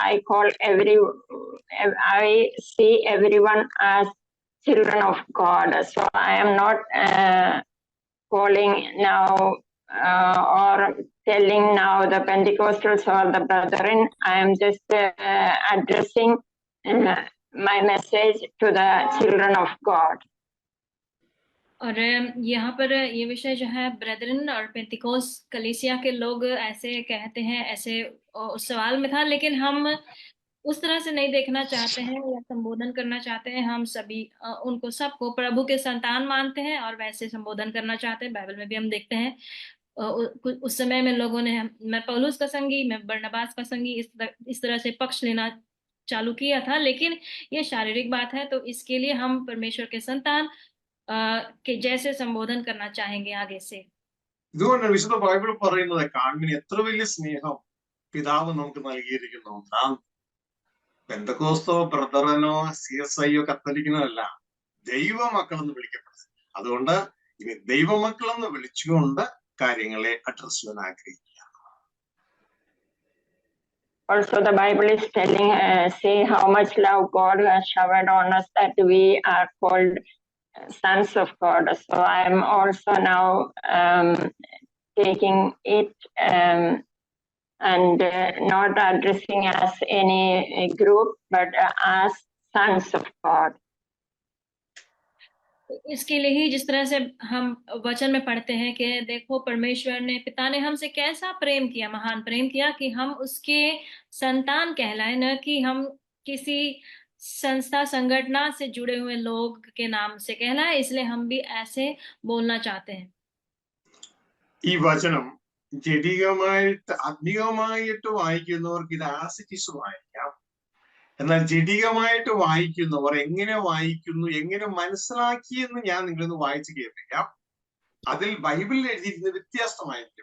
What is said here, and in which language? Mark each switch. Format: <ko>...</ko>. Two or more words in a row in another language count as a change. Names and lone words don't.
<en>I see everyone as children of God, so I am not calling now or telling now the Pentecostals or the brethren. I am just addressing my message to the children of God.</en> <hi>और यहाँ पर ये विषय जो है, ब्रेदरन और पेंटिकोस कलीसिया के लोग ऐसे कहते हैं, ऐसे उस सवाल में था, लेकिन हम उस तरह से नहीं देखना चाहते हैं या संबोधन करना चाहते हैं। हम सभी उनको सबको प्रभु के संतान मानते हैं और वैसे संबोधन करना चाहते हैं। बाइबल में भी हम देखते हैं उस समय में लोगों ने, मैं पौलुस का संगी, मैं बरनबास का संगी, इस तरह से पक्ष लेना चालू किया था। लेकिन ये शारीरिक बात है, तो इसके लिए हम परमेश्वर के संतान के जैसे संबोधन करना चाहेंगे आगे से।</hi> <ml>ഇതുകൊണ്ട് വിശുദ്ധ ബൈബിൾ പറയുന്നത് കാൺമിന് എത്ര വലിയ സ്നേഹം പിതാവ് നമുക്ക് നൽകിയിരിക്കുന്നു. നാം പെന്തക്കോസ്തോ ബ്രദറനോ CSI കത്തോലിക്കനോ അല്ല, ദൈവമക്കളെന്ന് വിളിക്കപ്പെടുന്നത്. അതുകൊണ്ട് ഇനി ദൈവമക്കളെന്ന് വിളിച്ചുകൊണ്ട് കാര്യങ്ങളെ അഡ്രസ് ചെയ്യാൻ ആഗ്രഹിക്കുക.</ml> <en>Also the Bible is telling, say how much love God has showered on us, that we are called sons of God. So I am also now taking it and not addressing as any group, but as sons of God.</en> <hi>इसके लिए ही जिस तरह से हम वचन में पढ़ते हैं कि देखो पिता ने हमसे कैसा प्रेम किया, महान प्रेम किया कि हम उसके संतान कहलाए, न कि हम किसी संस्था संगठना से जुड़े हुए लोग के नाम से कहलाए। इसलिए हम भी ऐसे बोलना चाहते हैं।</hi> <ml>ഈ വചനം ജഡികമായിട്ട് ആത്മീകമായിട്ട് വായിക്കുന്നവർക്ക് ഇത്</ml> <en>as it is</en> <ml>വായിക്കാം. എന്നാൽ ജഡികമായിട്ട് വായിക്കുന്നവർ എങ്ങനെ വായിക്കുന്നു, എങ്ങനെ മനസ്സിലാക്കിയെന്ന് ഞാൻ നിങ്ങളൊന്ന് വായിച്ചു കേൾപ്പിക്കാം. അതിൽ ബൈബിളിൽ എഴുതിയിരുന്ന വ്യത്യസ്തമായിരിക്കും.</ml>